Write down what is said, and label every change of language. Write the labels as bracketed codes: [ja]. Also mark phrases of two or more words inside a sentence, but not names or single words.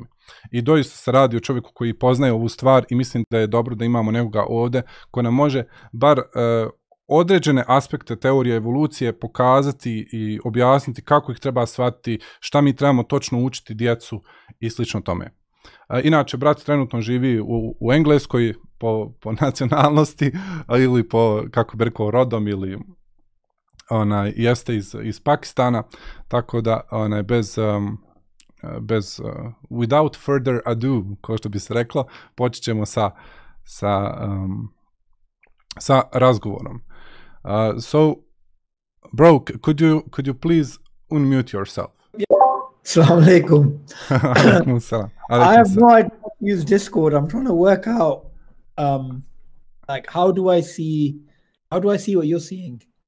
[bs] I doista se radi o čovjeku koji poznaje ovu stvar i mislim da je dobro da imamo nekoga ovdje ko nam može bar određene aspekte teorije evolucije pokazati i objasniti kako ih treba shvatiti, šta mi trebamo točno učiti djecu i slično tome. Inače, brat trenutno živi u Engleskoj po nacionalnosti ili po, kako bi rekao, rodom ili jeste iz Pakistana, tako da [en] without further ado, [bs] kao što bi se reklo, počet ćemo sa razgovorom. [en] So, bro, could you please unmute yourself? [ar] السلام عليكم. [en] I have no idea how to use Discord. I'm trying to work out, how do I see what you're seeing?